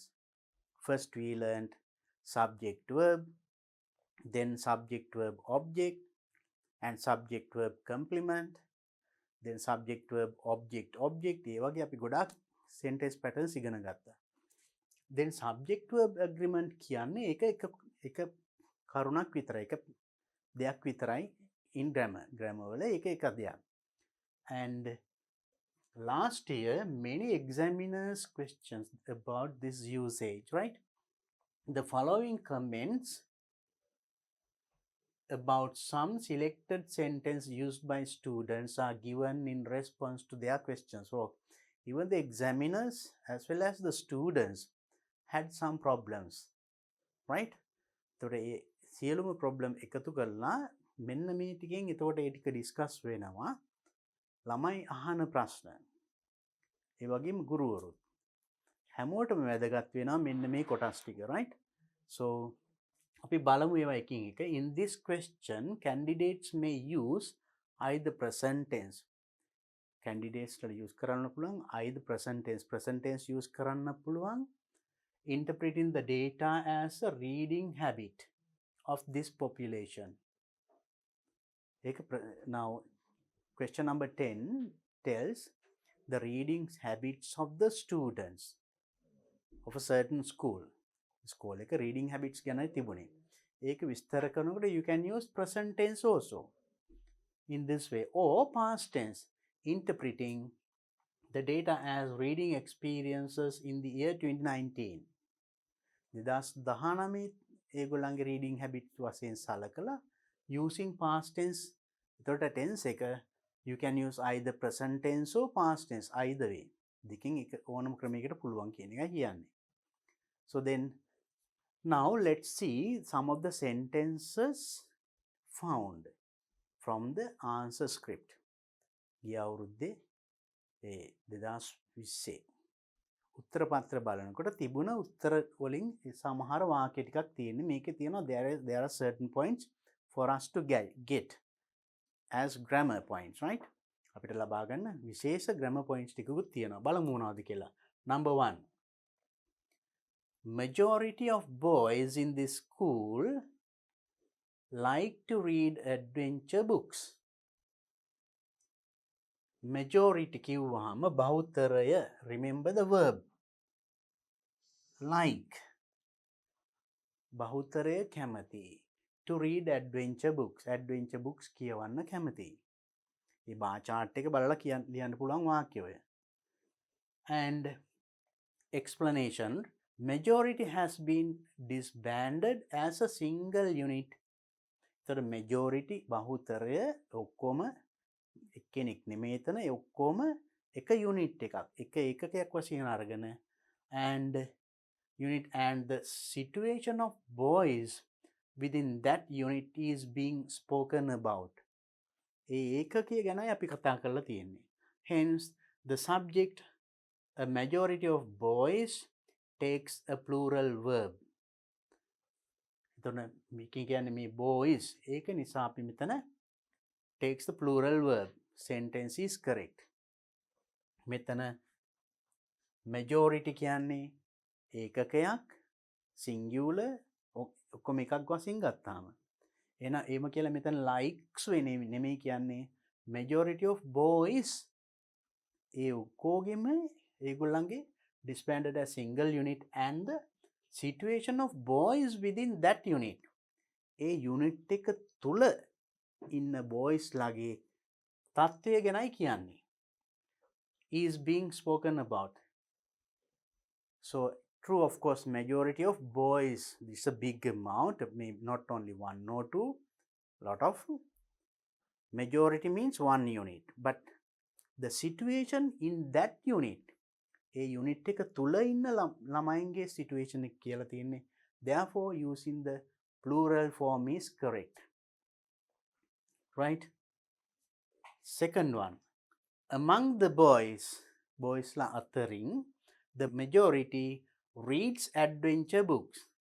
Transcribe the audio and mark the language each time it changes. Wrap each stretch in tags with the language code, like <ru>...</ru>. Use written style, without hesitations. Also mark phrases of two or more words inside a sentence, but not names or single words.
<en>First we learned subject verb, then subject verb object, and subject verb complement, then subject verb object object.</en> <si>ඒ වගේ අපි ගොඩක්</si> <en>sentence patterns</en> <si>ඉගෙන ගත්තා.</si> <en>Then subject verb agreement</en> <si>කියන්නේ එක කරුණක් විතරයි, එක දෙයක් විතරයි</si> <en>in grammar</en> <si>වල එක දෙයක්.</si> <en>And last year many examiners questions about this usage, right? The following comments about some selected sentence used by students are given in response to their questions. So even the examiners as well as the students had some problems, right?</en> <si>එතකොට ඒ සියලුම problem එකතු කරලා මෙන්න මේ ටිකෙන් එතකොට ඒ ටික ඩිස්කස් වෙනවා. ළමයි අහන ප්‍රශ්න ඒ වගේම ගුරුවරුත් හැමෝටම වැදගත් වෙනවා මෙන්න මේ කොටස් ටික, right? So අපි බලමු ඒවා එකින් එක.</si> <en>In this question candidates may use either present tense. Candidates ට use</en> <si>කරන්න පුළුවන්</si> <en>either present tense use</en> <si>කරන්න පුළුවන්</si> <en>interpreting the data as a reading habit of this population. Now question number 10 tells the reading habits of the students of a certain school. School එක reading habits</en> <si>ගැන තිබුණේ. ඒක විස්තර කරනකොට</si> <en>you can use present tense also in this way, or past tense interpreting the data as reading experiences in the year 2019. 2019 ඒගොල්ලන්ගේ reading habit</en> <si>වශයෙන් සලකලා</si> <en>using past tense. එතකොට tense එක you can use either present tense or past tense, either way.</en> <si>දෙකෙන් එක ඕනම ක්‍රමයකට පුළුවන් කියන එකයි කියන්නේ.</si> <en>So then now let's see some of the sentences found from the answer script.</en> <si>ගිය අවුරුද්දේ 2020 උත්තර පත්‍ර බලනකොට තිබුණ උත්තර වලින් සමහර වාක්‍ය ටිකක් තියෙන්නේ. මේකේ තියෙනවා</si> <en>there are certain points for us to get as grammar points, right?</en> <si>අපිට ලබා ගන්න විශේෂ</si> <en>grammar points</en> <si>ටිකකුත් තියෙනවා. බලමු මොනවද කියලා.</si> <en>Number 1. Majority of boys in this school like to read adventure books.</en> <si>Majority කිව්වහම බහුතරය.</si> <en>Remember the verb. Like.</en> <si>බහුතරය කැමති.</si> <en>To read adventure books. Adventure books</en> <si>කියවන්න කැමති. මේ බා chart එක බලලා ලියන්න පුළුවන් වාක්‍ය ඔය.</si> <en>And explanation. Majority has been disbanded as a single unit. So majority</en> <si>බහුතරය ඔක්කොම එක්කෙනෙක් නෙමෙයි එතන ඔක්කොම එක යුනිට් එකක් එක ඒකකයක් වශයෙන් අරගෙන</si> <en>and unit and the situation of boys within that unit is being spoken about.</en> <si>ඒ ඒකකය ගැනයි අපි කතා කරලා තියෙන්නේ.</si> <en>Hence the subject a majority of boys takes a plural verb.</en> <si>එතන මේකේ කියන්නේ මේ boys ඒක නිසා අපි මෙතන</si> <en>takes the plural verb. Sentence is correct.</en> <si>මෙතන majority කියන්නේ ඒකකයක් singular ඔක්කොම එකක් වශයෙන් ගත්තාම එහෙනම් එහෙම කියලා මෙතන likes වෙන්නේ නෙමෙයි කියන්නේ</si> <en>majority of boys</en> <si>ඒ ඔක්කොගෙම ඒගොල්ලන්ගේ</si> <en>disbanded as single unit and the situation of boys within that unit</en> <si>ඒ unit එක තුල ඉන්න boys ලාගේ තත්ත්වය ගැනයි කියන්නේ</si> <en>is being spoken about. So true, of course, majority of boys, this is a big amount, maybe not only one or two, lot of. Majority means one unit, but the situation in that unit, a unit</en> <si>එක තුල ඉන්න ළමයින්ගේ</si> <en>situation</en> <si>එක කියලා තියෙන්නේ.</si> <en>Therefore, using the plural form is correct. Right? Second one. Among the boys la අතරින් the majority reads adventure books.</en>